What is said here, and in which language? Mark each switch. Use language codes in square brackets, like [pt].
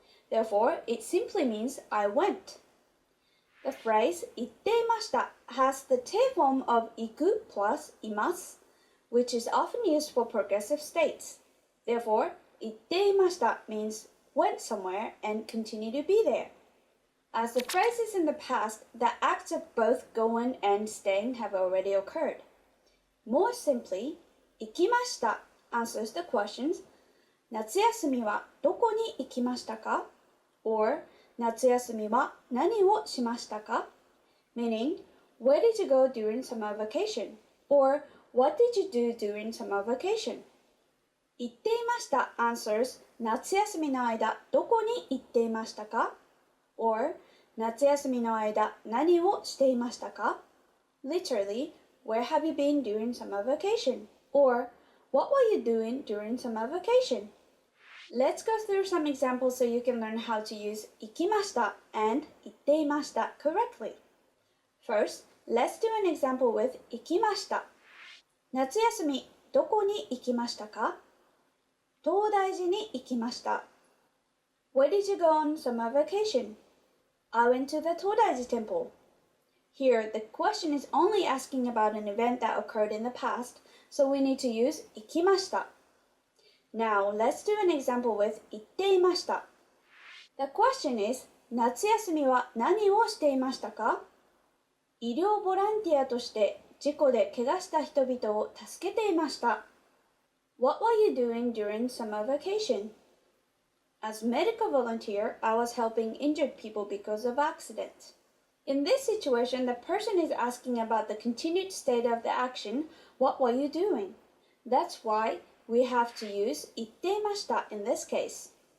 [en] Therefore, it simply means I went. The phrase 行っていました has the te form of 行く plus います, which is often used for progressive states. Therefore, 行っていました means went somewhere and continue to be there. As the phrase is in the past, the acts of both going and staying have already occurred. More simply, 行きました answers the questions [ja] 夏休みはどこに行きましたか? or 夏休みは何をしましたか? [en] meaning, where did you go during summer vacation? or what did you do during summer vacation? [ja] 行っていました answers 夏休みの間どこに行っていましたか? or 夏休みの間何をしていましたか? [en] Literally, where have you been during summer vacation? Or, what were you doing during summer vacation? Let's go through some examples so you can learn how to use 行きました and 行っていました correctly. First, let's do an example with 行きました。 [ja] 夏休みどこに行きましたか? 東大寺に行きました。 [en] Where did you go on summer vacation? I went to the Todaiji temple. Here, the question is only asking about an event that occurred in the past, so we need to use 行きました. Now, let's do an example with 行っていました. The question is, [ja] 夏休みは何をしていましたか? 医療ボランティアとして事故で怪我した人々を助けていました。 [en] What were you doing during summer vacation? As medical volunteer, I was helping injured people because of accidents. In this situation, the person is asking about the continued state of the action. What were you doing? That's why we have to use 行っていました in this case.